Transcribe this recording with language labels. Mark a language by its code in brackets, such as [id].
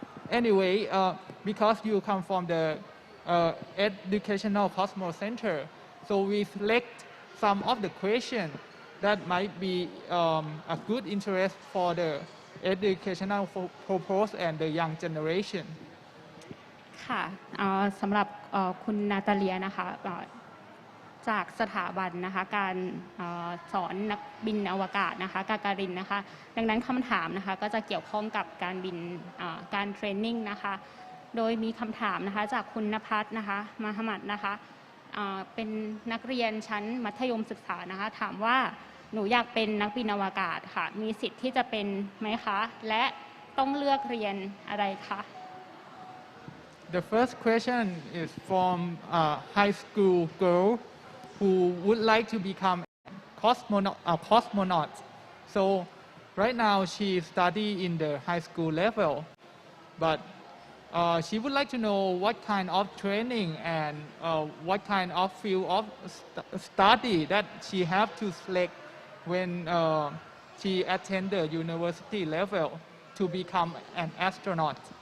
[en] Anyway, because you come from the Educational Cosmos Center, so we select some of the questions that might be a good interest for the educational purpose and the young generation. [th] ค่ะสำหรับคุณนาตาเลียนะคะจากสถาบันนะคะการสอนนักบินอวกาศนะคะกาการินนะคะดังนั้นคำถามนะคะก็จะเกี่ยวข้องกับการบินการเทรนนิ่งนะคะโดยมีคำถามนะคะจากคุณณภัสนะคะมาหมัดนะคะเป็นนักเรียนชั้นมัธยมศึกษานะคะถามว่าหนูอยากเป็นนักบินอวกาศค่ะมีสิทธิ์ที่จะเป็นไหมคะและต้องเลือกเรียนอะไรคะ [en] The first question is from a high school girl who would like to become a cosmonaut. So right now she studies in the high school level, but she would like to know what kind of training and what kind of field of study that she have to select when she attend the university level to become an astronaut.